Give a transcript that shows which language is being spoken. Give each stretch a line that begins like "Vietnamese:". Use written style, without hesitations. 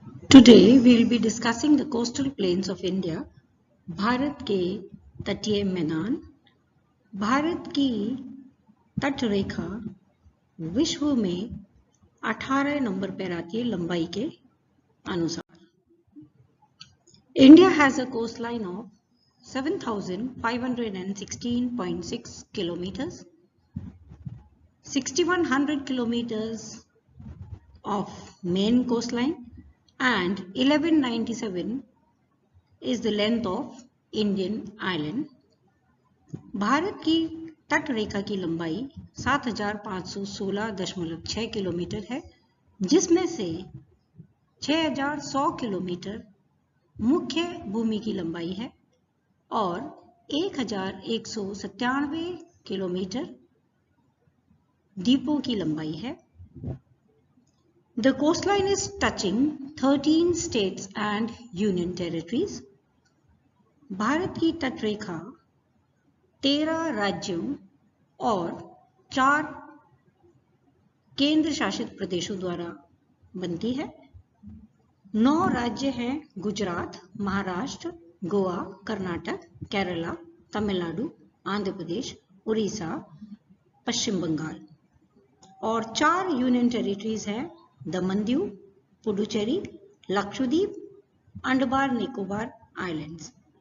English: Today we'll be discussing the coastal plains of India,
Hindi: Bharat के तटीय मैदान। भारत की तट रेखा विश्व में 18 नंबर पर आती है लंबाई के अनुसार।
English: India has a coastline of 7,516.6 kilometers, 6,100 kilometers of main coastline and 1197 is the length of Indian island.
Hindi: Bharat की तट रेखा की लंबाई 7,516.6 किलोमीटर है, जिसमें से 6,100 किलोमीटर मुख्य भूमि की लंबाई है और 1,197 किलोमीटर द्वीपों की लंबाई है।
English: The coastline is touching 13 states and union territories.
Hindi: Bharat की तटरेखा 13 राज्यों और 4 केंद्र शासित प्रदेशों द्वारा बनती है। 9 राज्य हैं गुजरात, महाराष्ट्र, गोवा, कर्नाटक, केरला, तमिलनाडु, आंध्र प्रदेश, उड़ीसा, पश्चिम बंगाल और 4 यूनियन टेरिटरीज हैं दमन दीव, पुडुचेरी, लक्षद्वीप, अंडमान निकोबार आइलैंड्स।